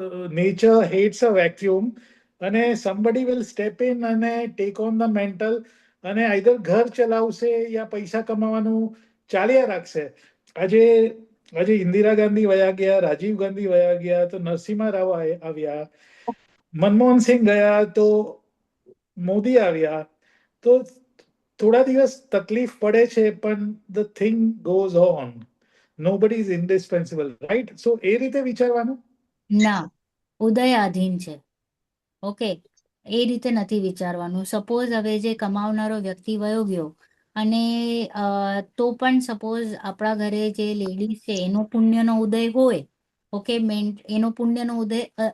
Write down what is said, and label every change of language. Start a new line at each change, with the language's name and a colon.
English: Nature hates a vacuum, અને somebody will step in અને take on the mental, અને either
Gujarati: ઘર ચલાવશે યા પૈસા કમાવાનું ચાલ્યા રાખશે. આજે ઇન્દિરા ગાંધી વયા ગયા, રાજીવ ગાંધી વયા ગયા, તો નરસિંહ રાવ આવ્યા, મનમોહન સિંહ ગયા, તો મોદી આવ્યા. તો થોડા દિવસ તકલીફ પડે છે, પણ
English: The thing goes on. Nobody is indispensable, right?
Gujarati: So એ રીતે વિચારવાનું. ના, ઉદયાધીન છે. ઓકે, એ રીતે નથી વિચારવાનું. સપોઝ હવે જે કમાવનારો વ્યક્તિ વયો ગયો, અને તો પણ સપોઝ આપણા ઘરે જે લેડીઝ છે એનો પુણ્યનો ઉદય હોય, ઓકે, એનો પુણ્યનો ઉદય